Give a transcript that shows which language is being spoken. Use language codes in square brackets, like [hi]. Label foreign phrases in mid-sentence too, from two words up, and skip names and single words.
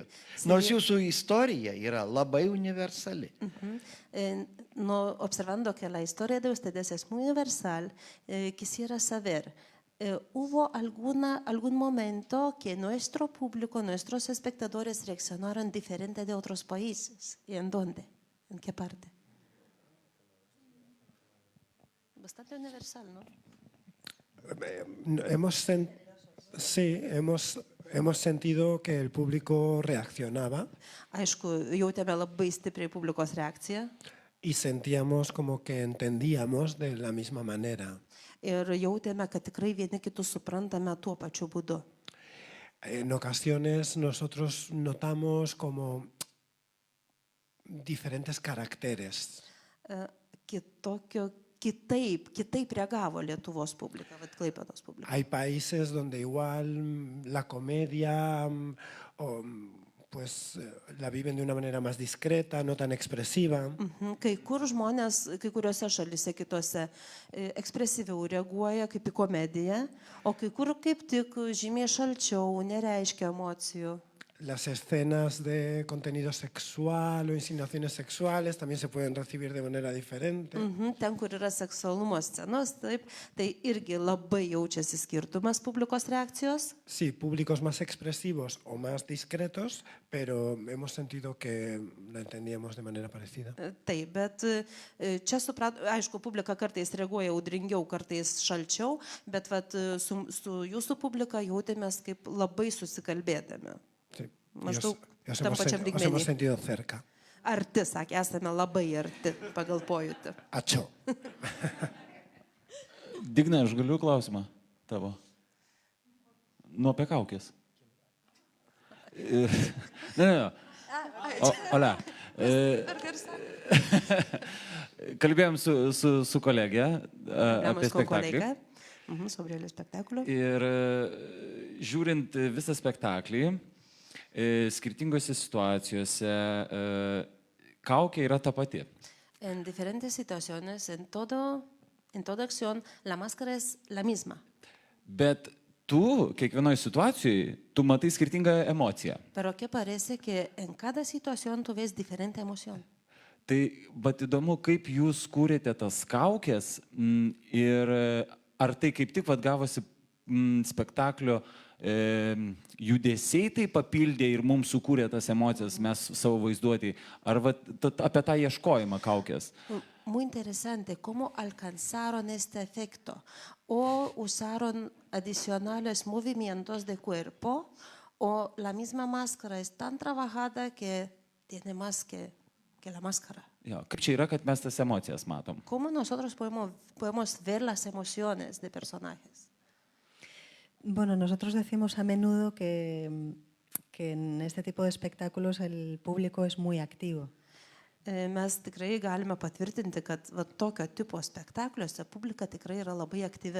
[lt] Nors jūsų istorija yra labai universali. [es] No, observando que la historia de ustedes es muy universal, quisiera saber, ¿hubo algún momento que nuestro público, nuestros espectadores reaccionaron diferente de otros países? ¿Y en dónde? ¿En qué parte? Bastante universal, ¿no? Hemos sentido que el público reaccionaba [lt] Aišku, jautėme labai stipriai publikos reakciją [es] y sentíamos como que entendíamos de la misma manera. [lt] ir jautėme, kad tikrai vieni kitus suprantame tuo pačiu būdu. [es] En ocasiones nosotros notamos como diferentes caracteres. [lt] Kitaip reagavo Lietuvos publika, Klaipėdos publika. [es] Hay países donde igual la comedia pues la viven de una manera más discreta, no tan expresiva. [lt] Kai kur žmonės, kai kuriuose šalise kitose ekspresyviau reaguoja kaip į komediją, o kai kur kaip tik žymiai šalčiau, nereiškia emocijų. [es] Las escenas de contenido sexual o insinuaciones sexuales también se pueden recibir de manera diferente. [lt] Ten, kur yra seksualumo scenos, taip, tai irgi labai jaučiasi skirtumas publikos reakcijos. [es] Sí, públicos más expresivos o más discretos, pero hemos sentido que la entendíamos de manera parecida. [lt] Taip, bet čia aišku, publika kartais reaguoja audringiau, kartais šalčiau, bet su jūsų publika jautėmės kaip labai susikalbėdami. [es] Sí. [lt] Maždaug [es] Os [lt] tam pačiam [es] hemos [lt] lygmenį. [es] sentido cerca. [lt] Arti, sakė, esame labai arti pagal pojūtį. Ačiū. Digne, aš galiu klausimą tavo. Nu, apie kaukės. Ne. Ole. Kalbėjom su kolegė apie spektaklį. [es] Sobre el espectáculo. [lt] Ir žiūrint visą spektaklį, skirtingose situacijose kaukė yra ta pati. [es] En diferentes situaciones, en toda acción, la máscara es la misma. [lt] Bet tu, kiekvienoje situacijoje, tu matai skirtingą emociją. [es] Pero que parece que en cada situación tú ves diferente emoción. [lt] Tai bet įdomu, kaip jūs kūrėte tas kaukės ir ar tai kaip tik gavosi spektaklio judesiai tai papildė ir mums sukūrė tas emocijas, mes savo vaizduotį, ar apie tą ieškojimą kaukės? [es] Muy interesante cómo alcanzaron este efecto o usaron adicionales movimientos de cuerpo o la misma máscara es tan trabajada que tiene más que la máscara. [lt] Jo, kaip čia yra, kad mes tas emocijas matom? [es] ¿Cómo nosotros podemos ver las emociones de personajes? Bueno, nosotros decimos a menudo que en este tipo de espectáculos el público es muy activo. [lt] Mes tikrai galime patvirtinti, kad tokio tipo spektakliuose publika tikrai yra labai aktyvi.